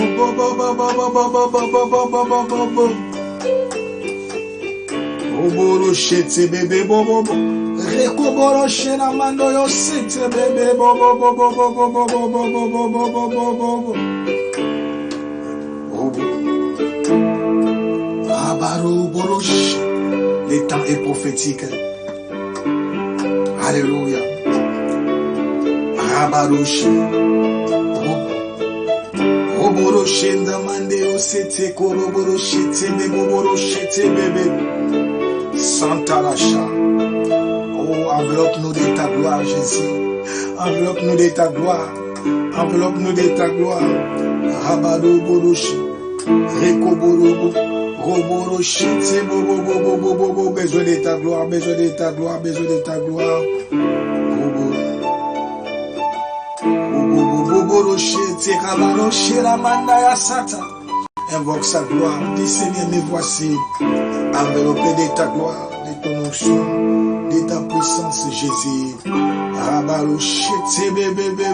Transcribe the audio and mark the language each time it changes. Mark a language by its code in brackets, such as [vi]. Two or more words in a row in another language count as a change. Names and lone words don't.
[fr] Oborochete bébé Rekoboroche na mando yo sete bébé Rabaroboroche. Le temps est prophétique. Alléluia. Rabaroche. Oboroche ndamande yo sete koroborochete bébé. Santa Lacha. Oh, enveloppe-nous de ta gloire, Jésus. Enveloppe-nous de ta gloire. Rabado boroche. Rekoborobo. Roborochete bobo. Besoin de ta gloire. Borochete rabaroche la manda ya sata. Invoque sa gloire. Dis Seigneur, me voici. Enveloppé de ta gloire, de ton onction, de ta puissance, Jésus. Rabarochete bébé.